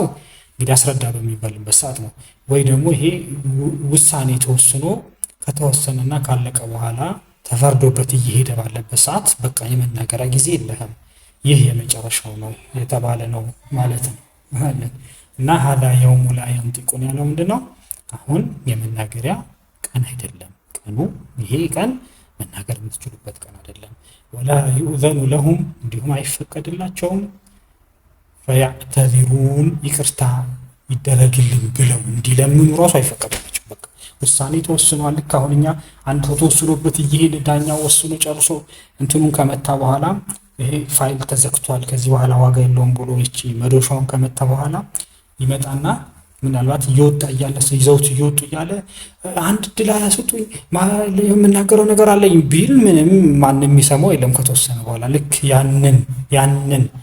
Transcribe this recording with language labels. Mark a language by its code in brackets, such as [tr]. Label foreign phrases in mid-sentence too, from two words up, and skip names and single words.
[am] እንግዲህ አስረዳ በሚባልበት ሰዓት ነው። ወይ ደግሞ ይሄ ውሳኔ ተወስኖ ከተወሰነና ካለቀ በኋላ ተፈርዶበት እየሄደ ባለበት ሰዓት በቃ የመናገሪያ ጊዜ የለህም ይህ የመጨረሻው ነው የተባለ ነው ማለት ነው። እና [ar] هذا يوم لا ينطقون [am] ያለው ምንድነው አሁን የመናገሪያ ቀን አይደለም። ቀኑ ይሄ ቀን መናገር የምትችሉበት ቀን አይደለም። [ar] ولا يؤذن لهم [am] እንዲሁም አይፈቀድላቸውም فيعتذرون ይቅርታ ይደረግልን ብለው እንዲለምኑ ራሱ አይፈቀድላቸውም። በቃ ውሳኔ ተወስኗል። ልክ አሁን እኛ አንድ ተወስኖበት እየሄደ ዳኛው ወስኖ ጨርሶ እንትኑን ከመታ በኋላ ይሄ ፋይል ተዘግቷል ከዚህ በኋላ ዋጋ የለውም ብሎ እቺ መዶሻውን ከመታ በኋላ ይመጣና ምናልባት እየወጣ እያለ ይዘውት እየወጡ እያለ አንድ ድል አያሰጡኝ የምናገረው ነገር አለኝ ቢል ምንም ማንም የሚሰማው የለም ከተወሰነ በኋላ ልክ ያንን